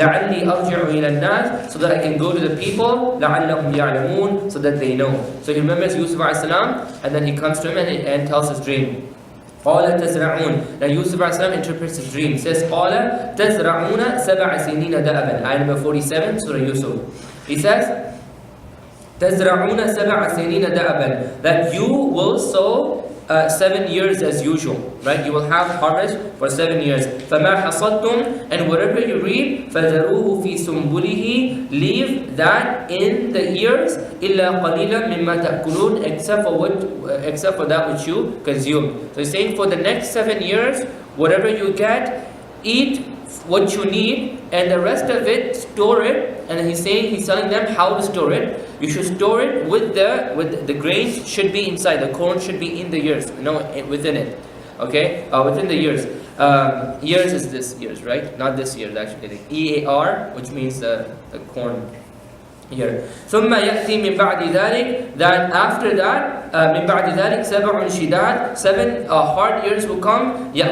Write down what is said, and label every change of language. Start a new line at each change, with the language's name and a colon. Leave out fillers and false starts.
Arabic: لعلي أرجع إلى الناس,
English: so that I can go to the people,
Arabic: لعلهم يعلمون,
English: so that they know. So he remembers Yusuf a.s. and then he comes to him and tells his dream.
Arabic: قَالَ تَزْرَعُونَ.
English: Now Yusuf a.s. interprets his dream. Says,
Arabic: قَالَ تَزْرَعُونَ 7 سِنِينَ دَأَبًا.
English: Ayah number 47, Surah Yusuf. He says,
Arabic: تَزْرَعُونَ 7 سِنِينَ دَأَبًا.
English: That you will sow 7 years as usual, right? You will have harvest for 7 years.
Arabic: فَمَا حَصَدْتُمْ.
English: And whatever you reap,
Arabic: فَذَرُوهُ فِي سُنبُلِهِ.
English: Leave that in the ears,
Arabic: إِلَّا قَلِيلًا مِمَّا تَأْكُلُونَ.
English: Except for that which you consume. So he's saying for the next 7 years, whatever you get, eat what you need, and the rest of it store it. And then he's telling them how to store it. You should store it with the grains should be inside, the corn should be in the ears, within it. Okay, within the ears. Years is this years, right? Not this year, actually. EAR, which means the corn here.
Arabic: ثم يأتي من بعد ذلك,
English: that after that,
Arabic: من بعد ذلك سبع شداد,
English: 7 hard years will come.